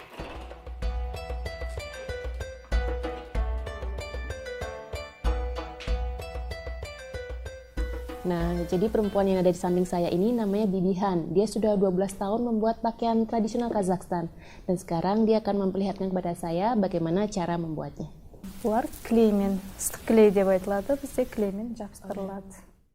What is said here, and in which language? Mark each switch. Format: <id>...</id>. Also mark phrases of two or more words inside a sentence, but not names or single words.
<id>Nah, jadi perempuan yang ada di samping saya ini namanya Bibihan. Dia sudah 12 tahun membuat pakaian tradisional Kazakhstan. Dan sekarang dia akan memperlihatkan kepada saya bagaimana cara membuatnya.</id> <kk>Олар клеймен, ыстық клей деп айтылады, бізде клеймен жабыстырылады.</kk>